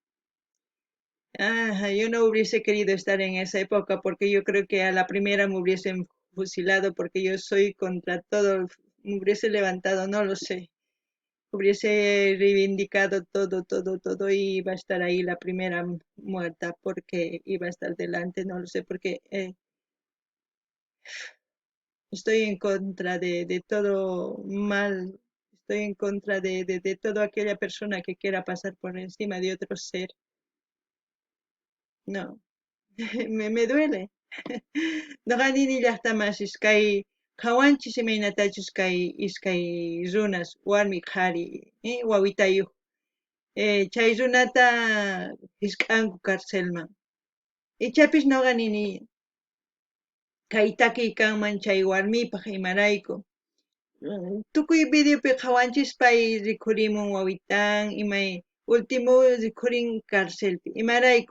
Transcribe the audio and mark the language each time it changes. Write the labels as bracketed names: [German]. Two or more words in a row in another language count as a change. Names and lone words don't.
[Spanish] Yo no hubiese querido estar en esa época porque yo creo que a la primera me hubiesen fusilado porque yo soy contra todo, me hubiese levantado, no lo sé, hubiese reivindicado todo, todo, todo y iba a estar ahí la primera muerta porque iba a estar delante, no lo sé, porque estoy en contra de todo mal, estoy en contra de toda aquella persona que quiera pasar por encima de otro ser. No, me duele. [Quechua] Noqanini llaqtamasis kay qhawanchis imaynatachus iskay runas warmi qhari wawitayuq chay runata hisk'anku karcelman ichapis noqa nini kay takiy kanman chay warmipaq imarayku tukuy videopi qhawanchis pay rikhurimun wawitan imay último rikhurin karcelpi imarayku